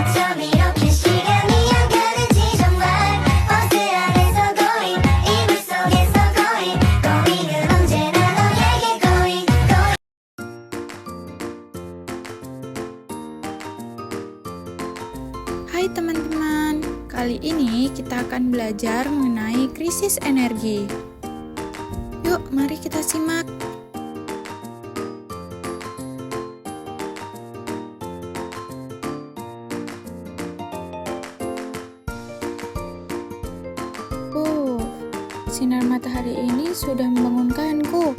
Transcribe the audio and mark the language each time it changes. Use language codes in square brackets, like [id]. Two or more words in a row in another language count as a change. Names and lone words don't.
[ko] 밤 이렇게 시간이 안 가는지 정말 버스 안에서 going 이불 속에서 going은 언제나 너에게 going. [id] Hai teman-teman, kali ini kita akan belajar mengenai krisis energi. Yuk, mari kita simak. Sinar matahari ini sudah membangunkanku.